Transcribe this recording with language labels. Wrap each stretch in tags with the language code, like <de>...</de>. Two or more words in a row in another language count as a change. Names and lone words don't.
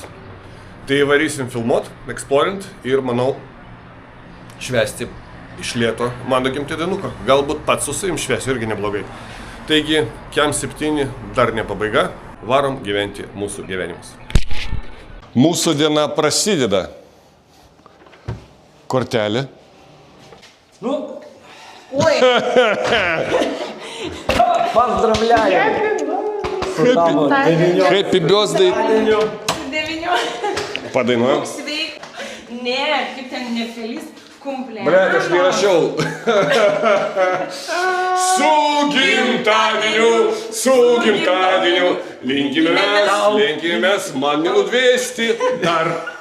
<lt>Tai varysim filmuot, eksplorint ir, manau, švęsti iš lėto mano gimtadienuką. Galbūt pats su savim švęsiu irgi neblogai. Taigi, Kem 7 dar ne pabaiga, varom gyventi mūsų gyvenimus. Mūsų diena prasideda. Kortelė.</lt> <ru>Ну, ой! Поздравляю!</ru> <en>Happy birthday!</en> <lt>Padainuojam. Sveik. Ne, kaip ten</lt> <es>nefeliz kumplė.</es> <lt>Blet, aš neįrašiau. Su gimtadieniu, linkimės man minų 200 dar.</lt>